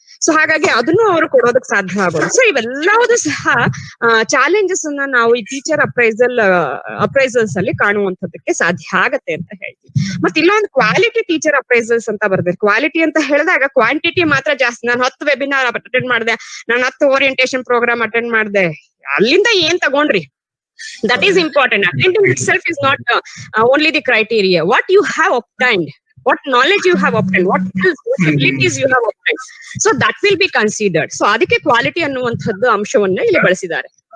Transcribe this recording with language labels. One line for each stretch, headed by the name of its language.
Kannada: So ಹಾಗಾಗಿ ಅದನ್ನು ಅವರು ಕೊಡೋದಕ್ಕೆ ಸಾಧ್ಯ ಆಗೋದು. ಸೊ ಇವೆಲ್ಲವೂ ಸಹ ಚಾಲೆಂಜಸ್ ಅನ್ನ ನಾವು ಈ ಟೀಚರ್ ಅಪ್ರೈಸಲ್ಸ್ ಅಲ್ಲಿ ಕಾಣುವಂತದಕ್ಕೆ ಸಾಧ್ಯ ಆಗತ್ತೆ ಅಂತ ಹೇಳ್ತೀವಿ. ಮತ್ತೆ ಇಲ್ಲೊಂದು ಕ್ವಾಲಿಟಿ ಟೀಚರ್ ಅಪ್ರೈಸಲ್ಸ್ ಅಂತ ಬರ್ಬೇಕು. ಕ್ವಾಲಿಟಿ ಅಂತ ಹೇಳಿದಾಗ ಕ್ವಾಂಟಿಟಿ ಮಾತ್ರ ಜಾಸ್ತಿ, ನಾನು 10 ವೆಬಿನಾರ್ ಅಟೆಂಡ್ ಮಾಡಿದೆ, ನಾನು 10 ಓರಿಯಂಟೇಶನ್ ಪ್ರೋಗ್ರಾಮ್ ಅಟೆಂಡ್ ಮಾಡಿದೆ, ಅಲ್ಲಿಂದ ಏನ್ ತಗೊಂಡ್ರಿ?
English: That is important. Attending itself is not only the criteria. What you have obtained, what knowledge you have obtained, what skills, what abilities you have obtained. So that will be considered.
Kannada: So ಅದಕ್ಕೆ quality ಅನ್ನುವಂಥದ್ದು ಅಂಶವನ್ನ ಇಲ್ಲಿ ಬಳಸಿದ್ದಾರೆ.